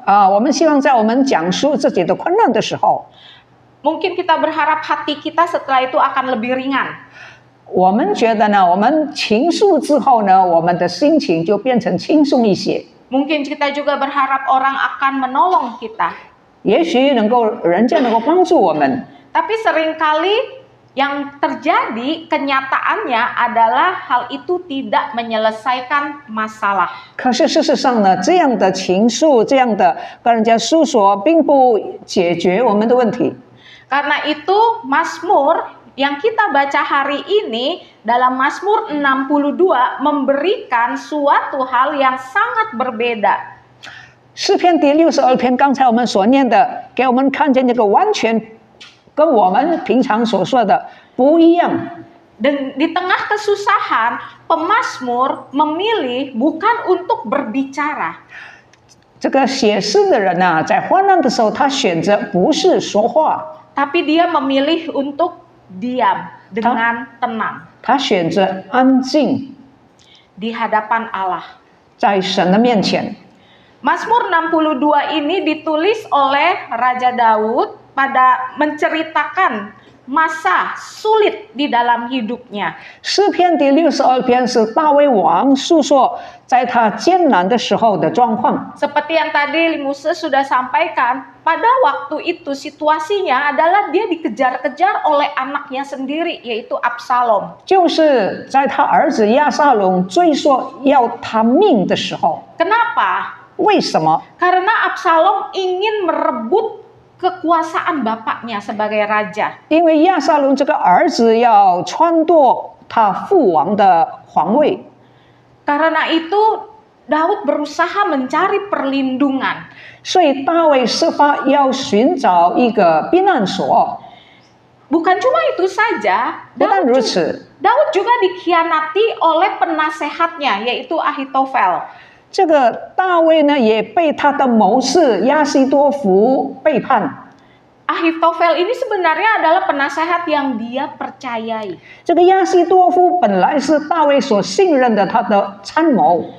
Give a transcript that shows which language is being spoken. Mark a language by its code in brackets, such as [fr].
[zh] 我们希望在我们讲述自己的困难的时候， [id] mungkin kita berharap hati kita setelah itu akan lebih ringan. [zh] 我们觉得呢，我们倾诉之后呢，我们的心情就变成轻松一些。 [id] Mungkin kita juga berharap orang akan menolong kita. [zh] 也许人家能够帮助我们。 [id] Tapi seringkali yang terjadi kenyataannya adalah hal itu tidak menyelesaikan masalah. [zh] 可是事实上呢，这样的倾诉，这样的跟人家诉说，并不解决我们的问题。 [id] Karena itu Mazmur yang kita baca hari ini dalam Mazmur 62 memberikan suatu hal yang sangat berbeda. [zh] 诗篇第62篇，刚才我们所念的，给我们看见这个完全跟我们平常所说的不一样。 [id] Dan di tengah kesusahan, pemazmur memilih bukan untuk berbicara. [zh] 这个写诗的人啊，在患难的时候，他选择不是说话， [id] Tapi dia memilih untuk diam dengan tenang [zh] 他选择安静， [id] di hadapan Allah. [zh] 在神的面前。 [id] Mazmur 62 ini ditulis oleh Raja Daud pada menceritakan masa sulit di dalam hidupnya. [zh] 诗篇第62篇是大卫王诉说在他艰难的时候的状况。 [id] Seperti yang tadi Limuse sudah sampaikan, pada waktu itu situasinya adalah dia dikejar-kejar oleh anaknya sendiri, yaitu Absalom. [zh] 就是在他儿子亚撒龙追说要他命的时候。 [id] Kenapa? [zh] 为什么？ [id] Karena Absalom ingin merebut kekuasaan bapaknya sebagai raja. [zh] 因为亚撒龙这个儿子要篡夺他父王的皇位， [id] Karena itu Daud berusaha mencari perlindungan. [zh] 所以大卫设法要寻找一个避难所。 [id] Bukan cuma itu saja, [zh] 不但 [id] Daud [zh] 如 [id] ju- [zh] 此， [id] Daud juga dikhianati oleh penasehatnya, yaitu Ahitofel. [zh] 这个大卫呢也被他的谋士亚西多弗背叛。 [id] Ahitofel ini sebenarnya adalah penasehat yang dia percayai. [zh] 这个亚希多夫本来是大卫所信任的他的参谋，